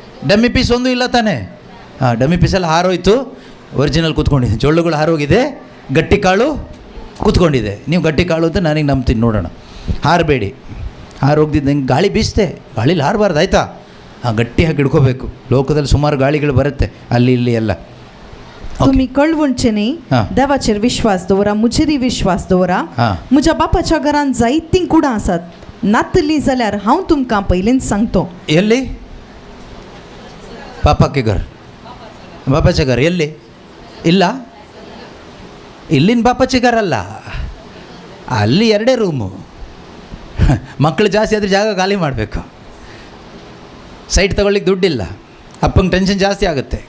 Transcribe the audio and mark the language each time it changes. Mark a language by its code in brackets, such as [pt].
[kn] Dummy piece ಒಂದು ಇಲ್ಲ ತಾನೇ? ಹಾಂ, ಡಮ್ಮಿ ಪೀಸೆಲ್ಲ ಹಾರೋಯ್ತು, ಒರಿಜಿನಲ್ ಕೂತ್ಕೊಂಡಿದೆ. ಜೊಳ್ಳುಗಳು ಹಾರೋಗಿದೆ, ಗಟ್ಟಿ ಕಾಳು ಕೂತ್ಕೊಂಡಿದೆ. ನೀವು ಗಟ್ಟಿ ಕಾಳು ಅಂತ ನನಗೆ ನಂಬ್ತೀನಿ. ನೋಡೋಣ, ಹಾರಬೇಡಿ. ಹಾರೋಗ್ದಿದ್ದು ನಂಗೆ ಗಾಳಿ ಬೀಸ್ತೆ, ಗಾಳೀಲಿ ಹಾರಬಾರ್ದು, ಆಯಿತಾ? ಹಾಂ, ಗಟ್ಟಿಯಾಗಿ ಹಿಡ್ಕೋಬೇಕು. ಲೋಕದಲ್ಲಿ ಸುಮಾರು ಗಾಳಿಗಳು ಬರುತ್ತೆ ಅಲ್ಲಿ ಇಲ್ಲಿ ಎಲ್ಲ. [kok] तुम्ही कळवळचे नाही, देवाचेर विश्वास दवरा, मुजेरी विश्वास दवरा. म्हज्या बापाच्या घरान जायतीं कुडां आसात. नातली जाल्यार हांव तुमकां पयलींच सांगतो. [kn] ಎಲ್ಲಿ? ಪಾಪಕ್ಕೆ घर, ಬಾಪಾचे घर ಎಲ್ಲಿ? ಇಲ್ಲ, ಇಲ್ಲಿನ ಬಾಪಾचे घर ಅಲ್ಲ, ಅಲ್ಲಿ 2 ರೂಮು. ಮಕ್ಕಳು ಜಾಸ್ತಿ ಆದರೆ ಜಾಗ ಖಾಲಿ ಮಾಡಬೇಕು. ಸೈಟ್ ತೊಗೊಳ್ಳಿಕ್ಕೆ ದುಡ್ಡಿಲ್ಲ, ಅಪ್ಪಂಗೆ ಟೆನ್ಷನ್ ಜಾಸ್ತಿ ಆಗುತ್ತೆ.